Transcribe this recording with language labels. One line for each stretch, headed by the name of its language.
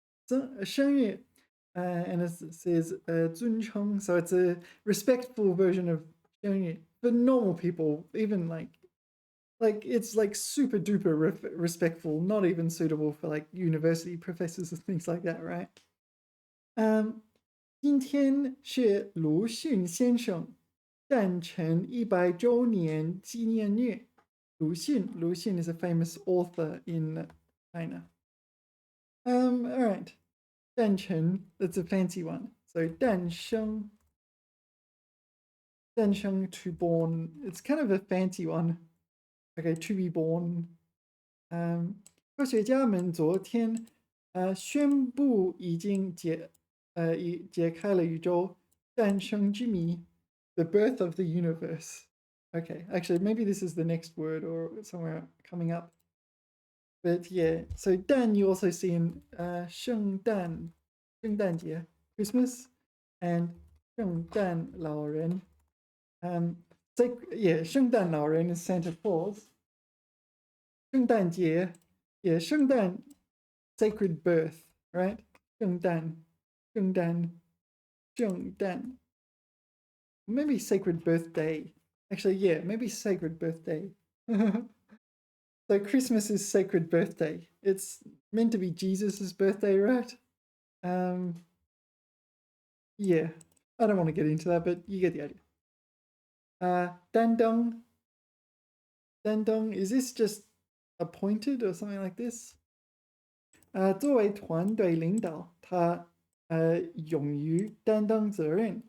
English: 生日, and it says 尊称, so it's a respectful version of 生日. For normal people, even like it's like super duper respectful, not even suitable for like university professors and things like that, right?
Chinese: 今天是鲁迅先生诞辰100周年纪念日.
English: Lu Xun is a famous author in China. All right. 诞辰, that's a fancy one. So 诞生, 诞生 to born, it's kind of a fancy one. Okay, to be born.
Chinese: 科学家们昨天宣布已经解开了宇宙诞生之谜,
English: the birth of the universe. Okay, actually, maybe this is the next word or somewhere coming up. But yeah, so 诞 you also see in 圣诞节, Christmas, and 圣诞老人. So yeah, 圣诞老人 is Santa Claus. 圣诞节, yeah, 圣诞 sacred birth, right? 圣诞, 圣诞, 圣诞. Maybe sacred birthday. Actually, yeah, maybe sacred birthday. So Christmas is sacred birthday. It's meant to be Jesus's birthday, right? Yeah, I don't want to get into that, but you get the idea. Dandong. Dandong, is this just appointed or something like this?
Chinese: 作为团队领导，他勇于担当责任。